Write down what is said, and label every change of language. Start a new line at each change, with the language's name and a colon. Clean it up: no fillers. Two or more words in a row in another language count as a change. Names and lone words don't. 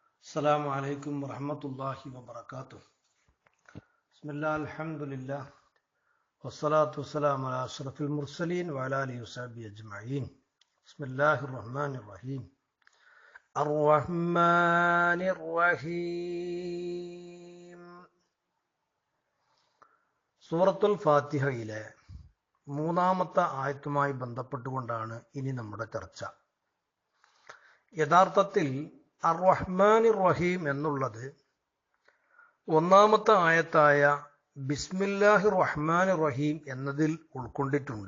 Arabic: السلام عليكم ورحمة الله وبركاته. بسم الله الحمد لله والصلاة والسلام على أشرف المرسلين وعلى آله وصحبه أجمعين. بسم الله الرحمن الرحيم. الرحمن الرحيم.
Malayalam: സൂറത്തുൽ ഫാത്തിഹയിലെ മൂന്നാമത്തെ ആയത്തുമായി ബന്ധപ്പെട്ടുകൊണ്ടാണ് ഇനി നമ്മുടെ ചർച്ച. യഥാർത്ഥത്തിൽ
Arabic: الرحمن الرحيم
Malayalam: എന്നുള്ളത് ഒന്നാമത്തെ ആയത്തായ
Arabic: بسم الله الرحمن الرحيم
Malayalam: എന്നതിൽ ഉൾക്കൊണ്ടിട്ടുണ്ട്.